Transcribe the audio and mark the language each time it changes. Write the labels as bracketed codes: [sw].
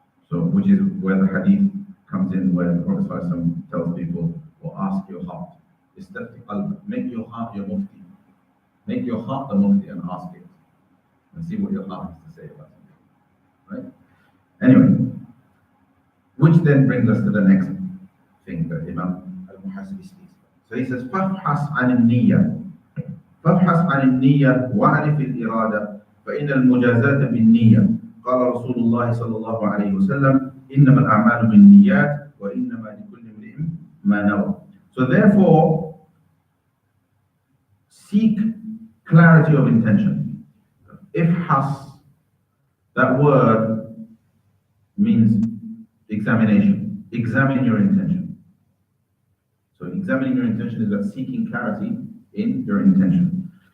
[en] So, which is where the hadith comes in, where the Prophet ﷺ tells people, or ask your heart. Make your heart your mufti. Make your heart the mufti and ask it. And see what your heart has to say about it. Right? Anyway, which then brings us to the next thing that Imam al-Muhasibi speaks about. So he says, [ar] فَافْحَصْ عَنِ النِّيَّةِ فَافْحَصْ عَنِ النِّيَّةِ وَعَرِفِ الْإِرَادَةِ فإن المجازاة بالنية قال رسول الله صلى الله عليه وسلم إنما الأعمال بالنيات وإنما لكل امرئ ما نوى. [en] So therefore, seek clarity of intention. Ifhas, that word means examination. Examine your intention. So examining your intention is about seeking clarity in your intention.